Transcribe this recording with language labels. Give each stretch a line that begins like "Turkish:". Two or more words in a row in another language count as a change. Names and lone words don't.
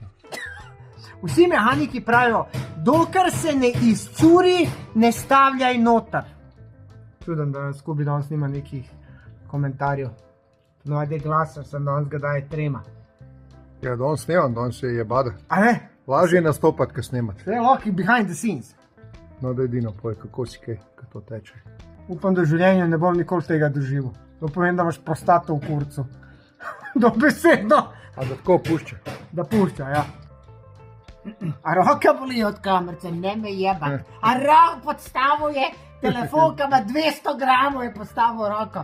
Slovenian: Vsi mehaniki pravijo, dokler se ne izcuri, ne stavljaj noter. Čudem, da Scooby danes nima nekih komentarjev. No, ajde glasen sem, danes ga daje trema. Ja, danes snemam, danes se je bada. A ne? Lažje je nastopati, ko snemaš. To je lahko
English: behind the scenes.
Slovenian: No, da edino povej, kako si kaj, ko to teče. Upam, da v življenju ne bom nikoli tega doživel. To pomeni, da imaš prostato v kurcu. Dobesedno. A da tako pušča? Da pušča, ja. A roka boli od kamerce, ne me jeba. A rok podstavil je telefon, ki ima 200 gramov, je postavil roko.